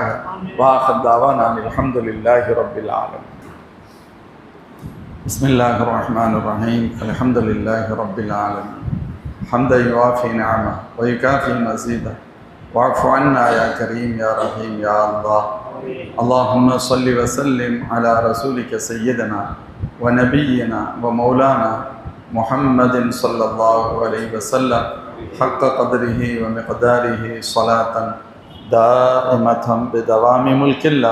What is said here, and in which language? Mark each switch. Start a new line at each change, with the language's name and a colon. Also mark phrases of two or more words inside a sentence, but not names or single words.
Arabic: وآخر دعوانا الحمد لله رب العالمين. بسم الله الرحمن الرحيم. الحمد لله رب العالمين. حمدا يوافي نعمه ويكافئ مزيده واعف عنا يا كريم يا رحيم يا الله. اللهم صل وسلم على رسولك سيدنا ونبينا ومولانا محمد صلى الله عليه وسلم حق قدره ومقداره صلاة دائمة بدوام ملك الله.